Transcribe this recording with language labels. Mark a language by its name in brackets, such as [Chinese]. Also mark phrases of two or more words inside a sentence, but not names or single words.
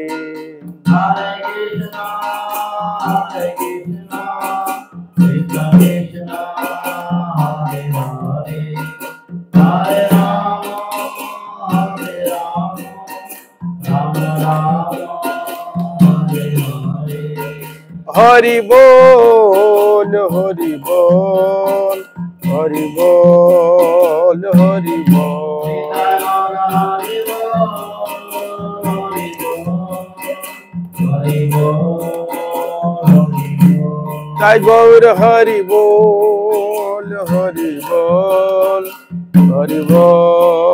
[Sanskrit] Hare Krishna, Hare Krishna, Krishna Krishna, Hare Hare, Hare Rama, Hare Rama, Rama Rama, Hare Hare. [Bangla] হরি বল হরি বল হরি বল হরি বল। জয় গৌর হরি বল হরি বল হরি বল।